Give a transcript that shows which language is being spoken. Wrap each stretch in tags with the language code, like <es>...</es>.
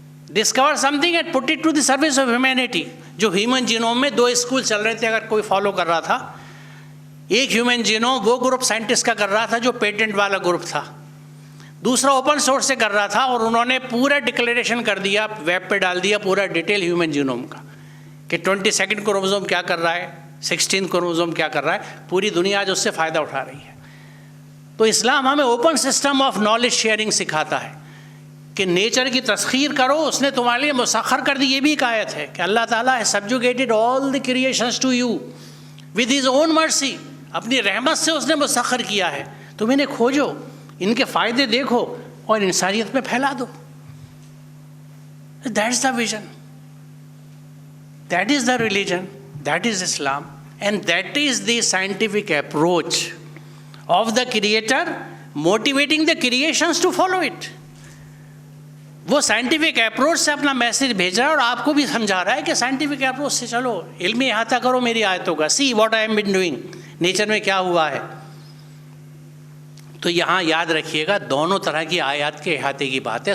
<en>Discover something and put it to the service of humanity.</en> <ur>جو human genome میں 2 school چل رہے تھے، اگر کوئی فالو کر رہا تھا، ایک ہیومن جینوم وہ گروپ سائنٹسٹ کا کر رہا تھا جو پیٹنٹ والا گروپ تھا، دوسرا اوپن سورس سے کر رہا تھا، اور انہوں نے پورا ڈکلیریشن کر دیا، ویب پہ ڈال دیا پورا ڈیٹیل ہیومن جینوم کا کہ 22 کروموزوم کیا کر رہا ہے، 16 کروموزوم کیا کر رہا ہے. پوری دنیا آج اس سے فائدہ اٹھا رہی ہے. تو اسلام ہمیں open system of knowledge sharing سکھاتا ہے کہ نیچر کی تسخیر کرو، اس نے تمہارے لیے مسخر کر دی. یہ بھی ایک آیت ہے کہ اللہ تعالیٰ</ur> <en>has subjugated all the creations to you with his own mercy.</en> <ur>اپنی رحمت سے اس نے مسخر کیا ہے. تم انہیں کھوجو، ان کے فائدے دیکھو اور انسانیت میں پھیلا دو.</ur> <en>That's the vision. That is the religion, that is Islam, and that is the scientific approach of the Creator motivating the creations to follow it.</en> <ur>وہ سائنٹیفک اپروچ سے اپنا میسیج بھیج رہا ہے اور آپ کو بھی سمجھا رہا ہے کہ سائنٹیفک اپروچ سے چلو، علمی احاطہ کرو میری آیتوں کا،</ur> <en>see what I am been doing,</en> <ur>nature میں کیا ہوا ہے. تو یہاں یاد رکھیے گا دونوں طرح کی آیات کے احاطے کی بات ہے.</ur>